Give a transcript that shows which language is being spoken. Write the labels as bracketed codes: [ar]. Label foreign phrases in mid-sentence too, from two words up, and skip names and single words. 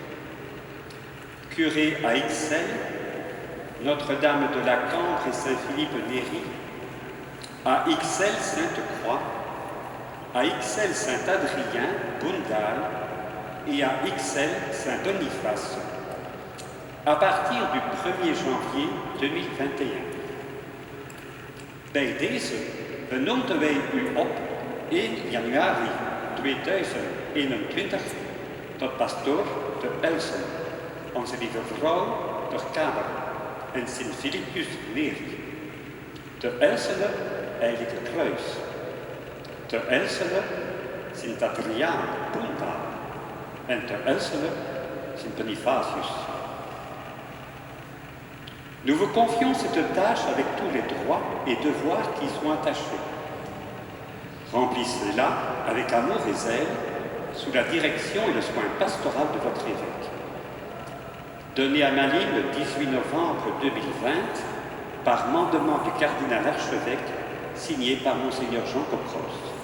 [fr] Curé à Ixelles, Notre-Dame de la Cambre et Saint-Philippe-Néry, à Ixelles Sainte-Croix, à Ixelles Saint-Adrien, Bundal et à Ixelles Saint-Boniface, à partir du 1er janvier 2021. [nl] Bij deze benoemden wij u op 1 januari 2021 tot pastoor te Elsen, Onze Lieve Vrouw ter Kamer en Sint-Philippus Neri. Te Elsene, Heilige Kruis. Te Elsene, Sint-Adriaan, Bundal. En te Elsene, Sint-Bonifacius. [fr] Nous vous confions cette tâche avec tous les droits et devoirs qui y sont attachés. Remplissez-la avec amour et zèle, sous la direction et le soin pastoral de votre évêque. Donné à Malines le 18 novembre 2020, par mandement du cardinal archevêque, signé par Monseigneur Jean Copros.